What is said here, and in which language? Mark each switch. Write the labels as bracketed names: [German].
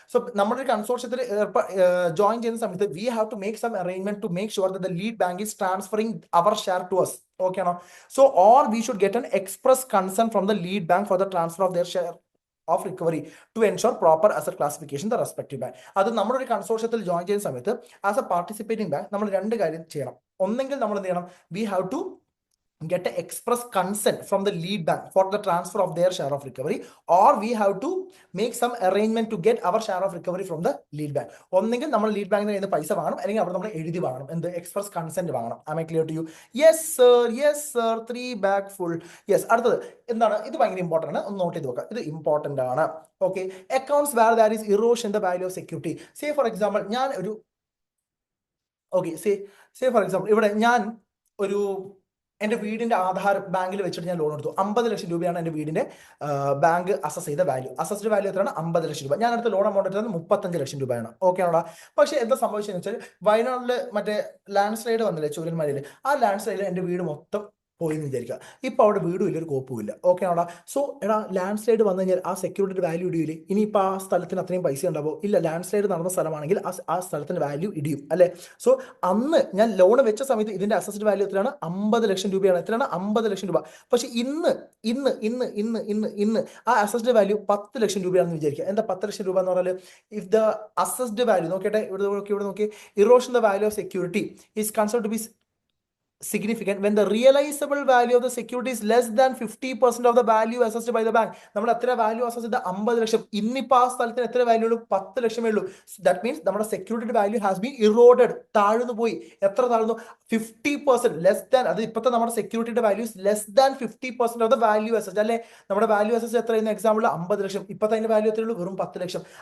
[English] So [Malayalam] നമ്മുടെ കൺസോർഷ്യത്തിൽ join ചെയ്യുന്ന സമയത്ത് [English] we have to make some arrangement to make sure that the lead bank is transferring our share to us. Okay [Malayalam] ആണോ? [English] So or we should get an express consent from the lead bank for the transfer of their share of recovery to ensure proper asset classification the respective bank. [Malayalam] അത് നമ്മളൊരു കൺസോർഷ്യത്തിൽ join ചെയ്യുന്ന സമയത്ത് as A participating bank നമ്മൾ 2 കാര്യം ചെയ്യണം. ഒന്നെങ്കിൽ നമ്മൾ എന്ത് ചെയ്യണം? [English] We have to get an express consent from the lead bank for the transfer of their share of recovery, or we have to make some arrangement to get our share of recovery from the lead bank. [Malayalam] ഒന്നെങ്കിൽ നമ്മൾ lead ബാങ്കിന് കയ്യിൽ നിന്ന് പൈസ വാങ്ങണം, അല്ലെങ്കിൽ അവിടെ നമ്മൾ എഴുതി വാങ്ങണം. എന്ത്? എക്സ്പ്രസ് കൺസെന്റ് വാങ്ങണം. [English] Am I clear to you? Yes sir, 3 bag full. [Malayalam] Yes, അടുത്തത് എന്താണ്? ഇത് ഭയങ്കര ഇമ്പോർട്ടൻ്റ് ആണ്, ഒന്ന് നോട്ട് ചെയ്ത് നോക്കാം. ഇത് ഇമ്പോർട്ടൻ്റ് ആണ്. Okay, [English] Accounts where that is erosion the value of security. Say for example [Malayalam] ഞാൻ ഒരു സേ ഫോർ എക്സാമ്പിൾ ഇവിടെ ഞാൻ ഒരു എൻ്റെ വീടിന്റെ ആധാർ ബാങ്കിൽ വെച്ചിട്ട് ഞാൻ ലോൺ എടുത്തു. 50 ലക്ഷം രൂപയാണ് എൻ്റെ വീടിന്റെ ബാങ്ക് അസസ് ചെയ്ത വാല്യൂ. അസസ്ഡ് വാല്യൂ എത്രയാണ്? 50 ലക്ഷം രൂപ. ഞാൻ അടുത്ത ലോൺ എമൗണ്ട് എത്രയാണ്? 35 ലക്ഷം രൂപയാണ്. ഓക്കെ ആണോടാ? പക്ഷേ എന്താ സംഭവിച്ചതെന്ന് വെച്ചാൽ വയനാട്ടിൽ മറ്റേ ലാൻഡ് സ്ലൈഡ് വന്നില്ലേ ചൂരൽമലയിൽ, ആ ലാൻഡ് സ്ലൈഡിൽ എൻ്റെ വീട് മൊത്തം പോയി എന്ന് വിചാരിക്കുക. ഇപ്പോൾ അവിടെ വീടും ഇല്ല, ഒരു കോപ്പും ഇല്ല. ഓക്കെ ആണോടാ? സോ എടാ, ലാൻഡ് സ്ലൈഡ് വന്നു കഴിഞ്ഞാൽ ആ സെക്യൂരിറ്റിയുടെ വാല്യൂ ഇടിയില്ലേ? ഇനിയിപ്പോൾ ആ സ്ഥലത്തിന് അത്രയും പൈസ ഉണ്ടാവോ? ഇല്ല. ലാൻഡ് സ്ലൈഡ് നടന്ന സ്ഥലമാണെങ്കിൽ ആ സ്ഥലത്തിന്റെ വാല്യൂ ഇടിയും അല്ലേ? സോ അന്ന് ഞാൻ ലോൺ വെച്ച സമയത്ത് ഇതിന്റെ അസസ്ഡ് വാല്യൂ എത്രയാണ്? 50 ലക്ഷം രൂപയാണ്. എത്രയാണ്? 50 ലക്ഷം രൂപ. പക്ഷേ ഇന്ന് ഇന്ന് ഇന്ന് ഇന്ന് ഇന്ന് ഇന്ന് ആ അസസ്ഡ് വാല്യൂ 10 ലക്ഷം രൂപയാണെന്ന് വിചാരിക്കുക. എന്താ 10 ലക്ഷം രൂപ എന്ന് പറഞ്ഞാൽ? [English] if the assessed value [Malayalam] നോക്കിയിട്ട് ഇവിടെ നോക്കി, [English] Erosion the value of security is considered to be significant when the realizable value of the security is less than 50% of the value assessed by the bank. [Malayalam] നമ്മൾ എത്ര value assess ചെയ്ത? 50 ലക്ഷം. ഇന്നിപ്പോൾ ആ സ്ഥലത്തിന് എത്ര വാല്യൂ ഉള്ളൂ? 10 ലക്ഷമേ ഉള്ളൂ. [English] that means [Malayalam] നമ്മുടെ security value [English] has been eroded, [Malayalam] താഴ്ന്നു പോയി. എത്ര താഴ്ന്നു? [English] 50%, less than. [Malayalam] അത് ഇപ്പോഴത്തെ നമ്മുടെ സെക്യൂരിറ്റിയുടെ [English] Value less than 50% of the value assess അല്ലേ? [Malayalam] നമ്മുടെ വാല്യൂ അസസ് എത്രയെന്ന് എക്സാമ്പിൾ 50 ലക്ഷം. ഇപ്പോഴത്തെ അതിന്റെ വാല്യൂ എത്രയുള്ളൂ? വെറും 10 ലക്ഷം.